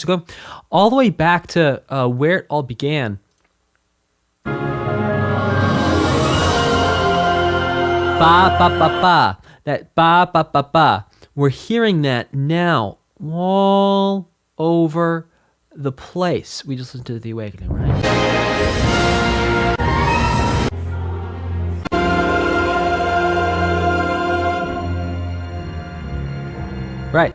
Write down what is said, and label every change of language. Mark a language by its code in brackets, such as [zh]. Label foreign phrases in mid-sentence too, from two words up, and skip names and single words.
[en] So go all the way back to where it all began. Ba, ba, ba, ba. That ba, ba, ba, ba. We're hearing that now all over the place. We just listened to The Awakening, right? Right.